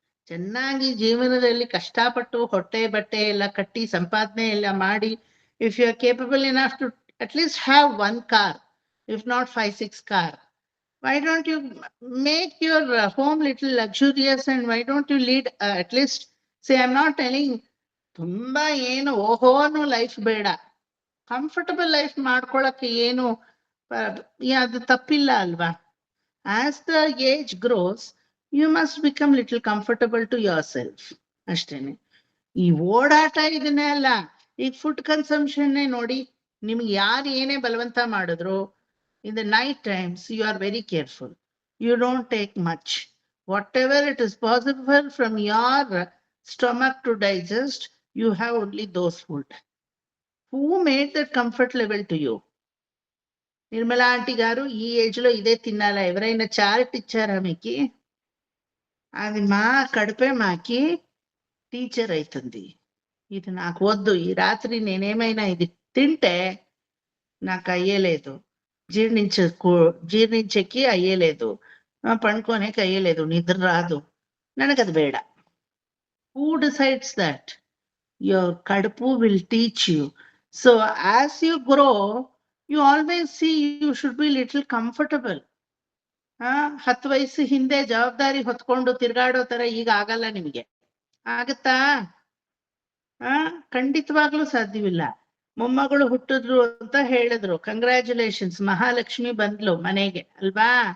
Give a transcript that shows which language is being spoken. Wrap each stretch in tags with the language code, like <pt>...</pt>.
<kn>ಚೆನ್ನಾಗಿ ಜೀವನದಲ್ಲಿ ಕಷ್ಟಪಟ್ಟು ಹೊಟ್ಟೆ ಬಟ್ಟೆ ಎಲ್ಲ ಕಟ್ಟಿ ಸಂಪಾದನೆ ಎಲ್ಲ ಮಾಡಿ,</kn> <en>if you are capable enough to at least have 1 car, if not 5-6 car, why don't you make your home little luxurious and why don't you lead at least, say I'm not telling</en> <kn>ತುಂಬಾ ಏನು ಓಹೋನು life ಬೇಡ, comfortable life ಮಾಡ್ಕೊಳಕ್ಕೆ ಏನು ಅದು ತಪ್ಪಿಲ್ಲ ಅಲ್ವಾ?</kn> <en>as the age grows you must become little comfortable to yourself</en> <kn>ಅಷ್ಟೇನೆ. ಈ ಓಡಾಟ ಇದನ್ನೇ ಅಲ್ಲ, ಈಗ ಫುಡ್ ಕನ್ಸಂಪ್ಷನ್ನೇ ನೋಡಿ, ನಿಮ್ಗೆ ಯಾರು ಏನೇ ಬಲವಂತ ಮಾಡಿದ್ರು</kn> <en>In the night times, you are very careful. You don't take much. Whatever it is possible from your stomach to digest, you have only those food. Who made that comfort level to you?</en> <te>Nirmala aunty గారు ఈ age లో ఇదే తినాలా? ఎవరైనా chart ఇచ్చారా మీకు? అది మా కడుపే మాకి టీచర్ అవుతుంది. ఇది నాకు వద్దు, ఈ రాత్రి నేనేమైనా ఇది తింటే నాకు అయ్యేలేదు, జీర్ణించకి అయ్యేలేదు, పండుకోనేకి అయ్యేలేదు, నిద్ర రాదు,</te> <kn>ನನಗದು ಬೇಡ.</kn> <en>Who decides that? Your kadapu will teach you. So as you grow, you always see you should be little comfortable.</en> <kn>10 ವಯಸ್ಸು ಹಿಂದೆ ಜವಾಬ್ದಾರಿ ಹೊತ್ಕೊಂಡು ತಿರ್ಗಾಡೋ ತರ ಈಗ ಆಗಲ್ಲ ನಿಮಗೆ. ಆಗತ್ತಾ? ಖಂಡಿತವಾಗ್ಲೂ ಸಾಧ್ಯವಿಲ್ಲ. ಮೊಮ್ಮಗಳು ಹುಟ್ಟಿದ್ರು ಅಂತ ಹೇಳಿದ್ರು, ಕಂಗ್ರ್ಯಾಚುಲೇಷನ್ಸ್, ಮಹಾಲಕ್ಷ್ಮಿ ಬಂದ್ಲು ಮನೆಗೆ ಅಲ್ವಾ?</kn>